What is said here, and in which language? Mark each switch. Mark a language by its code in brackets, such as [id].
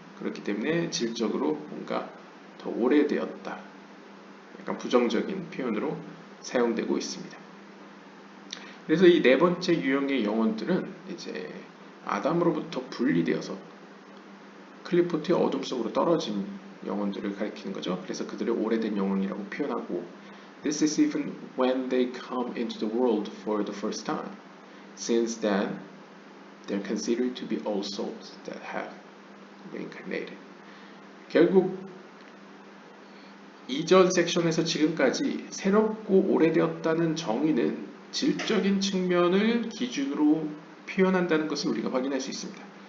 [ko] 그렇기 때문에 질적으로 뭔가 더 오래되었다. 약간 부정적인 표현으로 사용되고 있습니다. 그래서 이 네 번째 유형의 영혼들은 이제 아담으로부터 분리되어서 클리포트의 어둠 속으로 떨어진 영혼들을 가리키는 거죠. 그래서 그들을 오래된 영혼이라고 표현하고 [en] This is even when they come into the world for the first time. Since then, they're considered to be old souls that have reincarnated. [ko] 결국 이전 섹션에서 지금까지 새롭고 오래되었다는 정의는 질적인 측면을 기준으로 표현한다는 것을 우리가 확인할 수 있습니다.